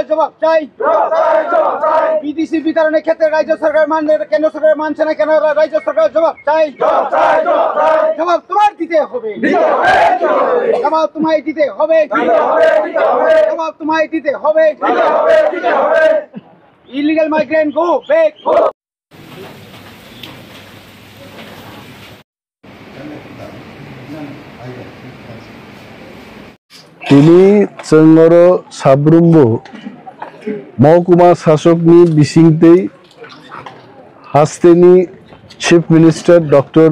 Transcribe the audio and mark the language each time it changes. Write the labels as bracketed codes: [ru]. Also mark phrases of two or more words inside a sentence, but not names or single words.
[bn] জবাব চাই বিদেশি বিতরণের ক্ষেত্রে রাজ্য সরকার মানলে কেন্দ্র সরকার মানছে না কেন রাজ্য সরকার জবাব চাই জবাব তোমার দিতে হবে জবাব তোমায় দিতে হবে জবাব তোমায় দিতে হবে [en] illegal migrant go back [trp] Ini Cengoro Sabrumbo Mahukuma Sasokni Bisingtei Hasteni [en] Chief Minister [trp] Dr.